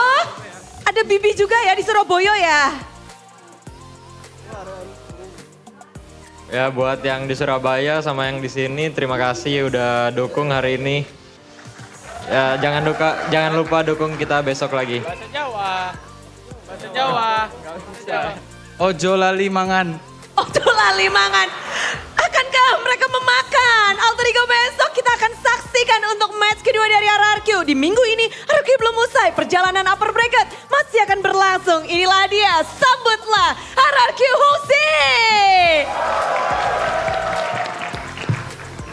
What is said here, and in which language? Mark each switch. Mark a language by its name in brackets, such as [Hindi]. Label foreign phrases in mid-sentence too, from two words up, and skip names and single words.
[Indonesian] Ada Bibi juga ya di Surabaya ya? Ya buat yang di Surabaya sama yang di sini terima kasih udah dukung hari ini. Ya jangan lupa dukung kita besok lagi. Bahasa Jawa. [Javanese] Ojo lali mangan. [Indonesian] Akankah mereka memakan alter ego besok? Kita akan saksikan untuk match kedua dari RRQ. Di minggu ini RRQ belum usai, perjalanan [English] upper bracket [Indonesian] masih akan berlangsung. Inilah dia, sambutlah RRQ Husi.